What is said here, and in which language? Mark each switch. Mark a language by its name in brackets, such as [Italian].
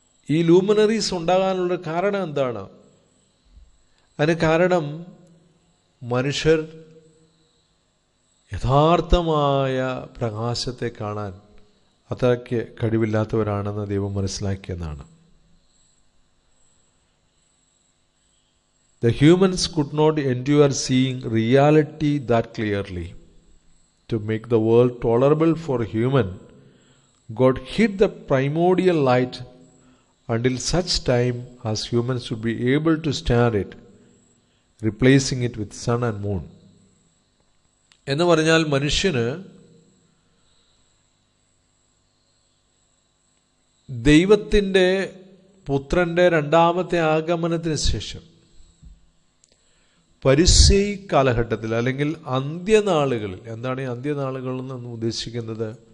[Malayalam] ഈ ലൂമിനറീസ് ഉണ്ടാകാനുള്ള കാരണം എന്താണ്? അതിന് കാരണം മനുഷ്യർ യഥാർത്ഥമായ പ്രകാശത്തെ കാണാൻ അത്രയ്ക്ക് കഴിവില്ലാത്തവരാണെന്ന് ദൈവം മനസ്സിലാക്കിയെന്നാണ്. [English] The humans could not endure seeing reality that clearly. To make the world tolerable for human, God hid the primordial light until such time as humans would be able to stand it, replacing it with sun and moon. [Malayalam] എന്ന് പറഞ്ഞാൽ മനുഷ്യന് ദൈവത്തിൻ്റെ പുത്രൻ്റെ രണ്ടാമത്തെ ആഗമനത്തിന് ശേഷം പരിസേയി കാലഘട്ടത്തിൽ അല്ലെങ്കിൽ അന്ത്യനാളുകളിൽ, എന്താണ് ഈ അന്ത്യനാളുകൾ എന്ന് ഉദ്ദേശിക്കുന്നത്?